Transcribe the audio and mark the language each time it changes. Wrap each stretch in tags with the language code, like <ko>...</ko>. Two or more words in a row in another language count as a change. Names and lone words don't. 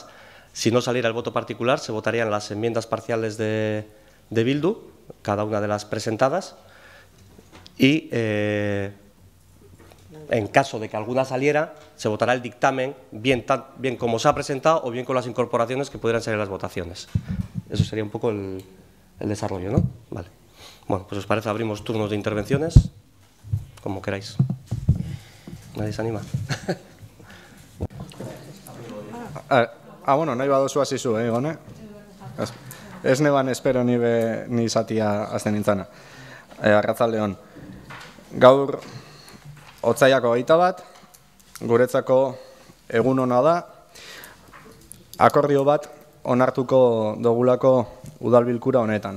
<es>Si no saliera el voto particular, se votarían las enmiendas parciales de Bildu, cada una de las presentadas, y en caso de que alguna saliera, se votará el dictamen bien como se ha presentado o bien con las incorporaciones que pudieran salir en las votaciones. Eso sería un poco el desarrollo, ¿no? Vale. Bueno, pues os parece, abrimos turnos de intervenciones, como queráis. ¿Nadie se anima?</es> <eu>Bueno, nahi baduzu hasi zu, Gone? Ez neban espero ni zatia azten nintzana. Arratzaldeon. Gaur, otsaiako 21, guretzako egun ona da, akordio bat onartuko dogulako udalbilkura honetan.</eu>